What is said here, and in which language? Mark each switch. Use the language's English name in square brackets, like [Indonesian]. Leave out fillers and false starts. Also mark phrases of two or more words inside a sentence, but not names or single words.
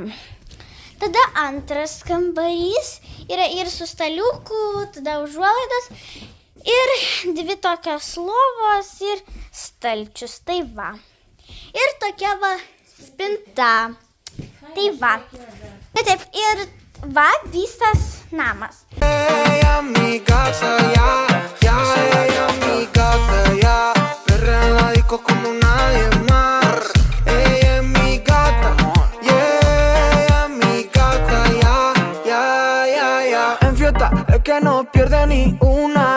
[Lithuanian] Tada antras kambarys yra ir su staliuku, tada užuolaidos ir dvi tokios lovos ir stalčius. Tai va. Ir tokia va spinta. Tai va. Taip, ir va visas namas. [Spanish] Ella es mi gata, ya ella es mi gata, ya perrea en la disco como nadie más. Ella es mi gata, ella es mi gata, ya en fiesta es que no pierde ni una.